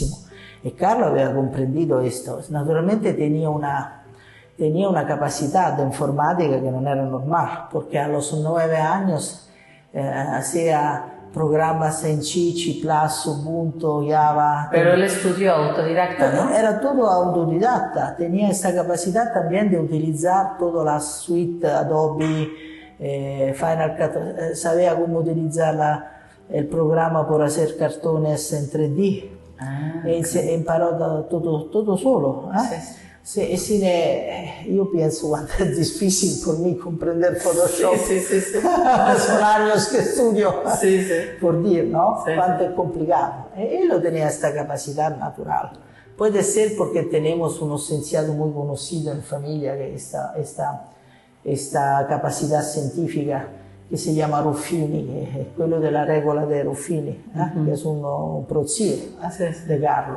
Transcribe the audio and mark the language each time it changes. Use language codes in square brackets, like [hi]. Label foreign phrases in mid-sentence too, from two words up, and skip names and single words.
[es] Y Carlo había comprendido esto. Naturalmente tenía tenía una capacidad de informática que no era normal, porque a los 9 años hacía programas en C, C++, Ubuntu, Java. Pero él estudió autodidacta, ¿no? Era todo autodidacta, tenía esta capacidad también de utilizar toda la suite Adobe, Final Cut, sabía cómo utilizar el programa para hacer cartones en 3D. [it] E imparò [es] todo solo. [it] Io penso quanto è difficile per me comprender Photoshop. [es] Son años que estudio por dire, ¿no? Cuánto es complicado. Él lo tenía esta capacidad natural. Puede ser porque tenemos un licenciado muy conocido en familia que esta capacidad científica que se llama Ruffini, que es quello de la regla de Ruffini, que es un prozio de Carlo.